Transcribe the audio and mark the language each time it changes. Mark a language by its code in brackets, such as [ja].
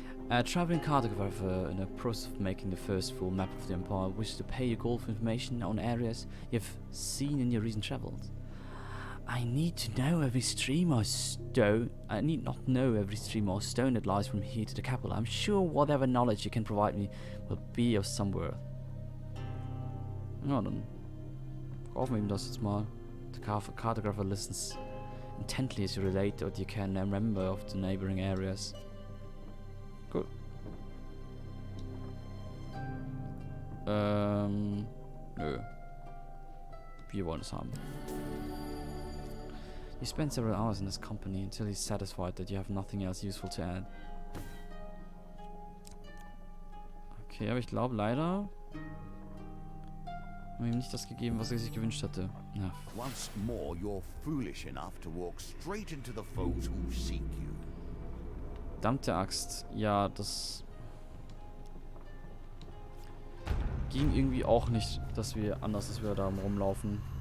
[en] A traveling cartographer in the process of making the first full map of the Empire wishes to pay you gold for information on areas you've seen in your recent travels. I need to know every stream or stone. I need not know every stream or stone that lies from here to the capital. I'm sure whatever knowledge you can provide me will be of some worth. [de] Ja, dann kaufen wir ihm das jetzt mal. [en] The cartographer listens intently as you relate what you can remember of the neighboring areas. Cool. [de] Nö. Wir wollen es haben. [en] You spend several hours in his company until he's satisfied that you have nothing else useful to add. [de] Okay, aber ich glaube leider haben wir ihm nicht das gegeben, was er sich gewünscht hatte. Ja. [en] Once more, you're foolish enough to walk straight into the foes who seek you. [de] Verdammte Axt. Ja, das ging irgendwie auch nicht, dass wir da rumlaufen.